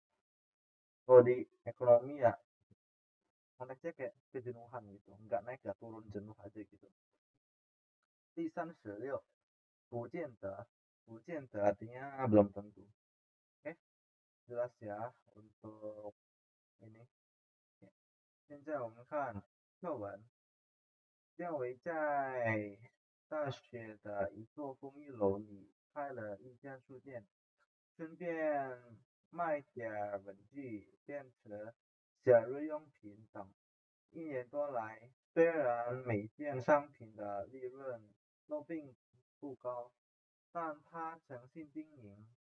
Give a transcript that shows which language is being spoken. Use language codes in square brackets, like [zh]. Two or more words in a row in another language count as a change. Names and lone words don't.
[id] Kalau di ekonomi ya konteksnya kayak kejenuhan gitu, nggak naik nggak turun, jenuh aja gitu. Di 36, [zh] 不见得 [id] artinya belum tentu. Oke, jelas ya untuk ini. [zh] 现在我们看课文，建伟在大学的一座公寓楼里开了一家书店，顺便卖点文具、电池、小日用品等。1年多来，虽然每件商品的利润都并不高，但他诚信经营，